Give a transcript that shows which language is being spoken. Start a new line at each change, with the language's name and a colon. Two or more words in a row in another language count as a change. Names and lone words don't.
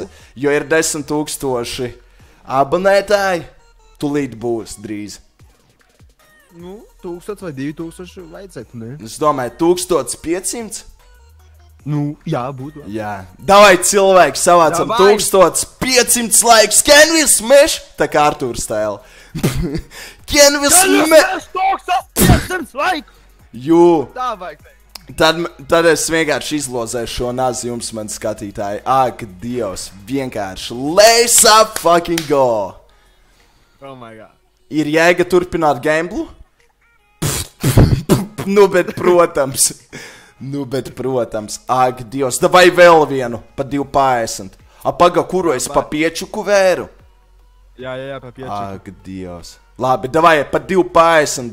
Latvian: Jo ir 10,000 abonētāji. Tūlīt būs drīz. Nu, 1000 vai 2000 vajadzētu, ne? Es domāju, 1500? Nu, jā, būtu. Jā. Davai, cilvēki, savācam 1500 laikus.
English: Can we smash?
Latvian: Tā kā Artūrs stēla.
English: Can we smash?
Latvian: 1500 laiku! Jū. Tā vajag teikt. Tad es vienkārši izlozēšu šo nazi jums, man skatītāji. Ak, Dievs, vienkārši.
English: Let's up fucking go! Oh my god.
Latvian: Ir jēga turpināt gamblu? Nu, bet protams. Ak, Dievs, davai vēl vienu pa 2,50. Paga, kuru es pa piečuku vēru? Jā, pa piečuku. Ak, Dievs. Labi, davai pa 2,50.